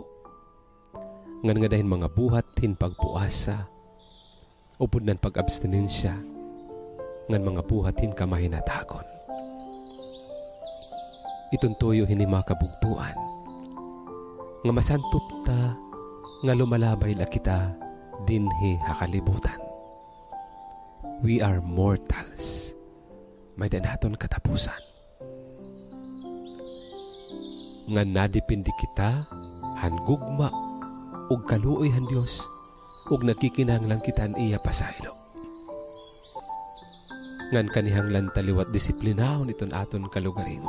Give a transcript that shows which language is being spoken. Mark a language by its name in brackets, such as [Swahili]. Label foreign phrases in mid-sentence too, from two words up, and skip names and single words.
[Waray] Nga dahin mga buhat hin pagpuasa, upod nan pag-abstinensya, ngan mga buhatin kamahinatagon. Ituntuyo hini mga kabugtuan, nga masantop ta, nga lumalabay la kita, dinhi hakalibutan. [English] We are mortals, [Waray] may danaton katapusan. Nga nadipindi kita, han gugma, ug kaluoy han Dios, ug nagkikinahanglan kitan iya pasaylo. Ngan kanihanglan taliwat disiplinahon iton aton kalugaringon.